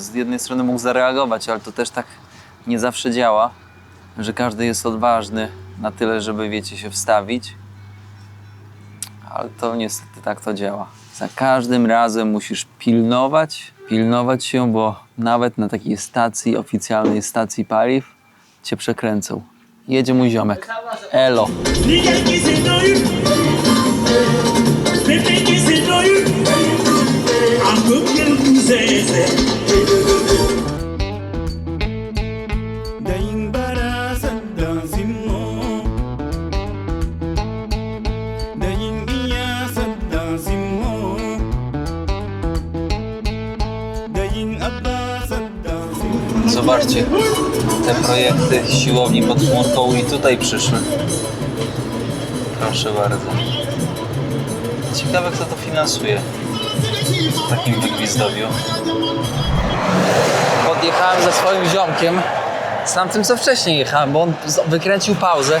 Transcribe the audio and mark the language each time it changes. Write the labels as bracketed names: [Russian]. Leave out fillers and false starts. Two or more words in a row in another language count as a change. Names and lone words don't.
[Polish] Z jednej strony mógł zareagować, ale to też tak nie zawsze działa, że każdy jest odważny na tyle, żeby, wiecie, się wstawić. Ale to niestety tak to działa. Za każdym razem musisz pilnować się, bo nawet na takiej stacji, oficjalnej stacji paliw cię przekręcą. Jedzie mój ziomek. Elo. Dayin bara sadda zimmo Dayin iya sadda zimmo Dayin abba sadda zimmo Zobaczcie, te projekty siłowni pod chmurką i tutaj przyszły. Proszę bardzo. Ciekawe, kto to finansuje w takim wygwizdowiu. Podjechałem ze swoim ziomkiem z tamtym, co wcześniej jechałem, bo on wykręcił pauzę.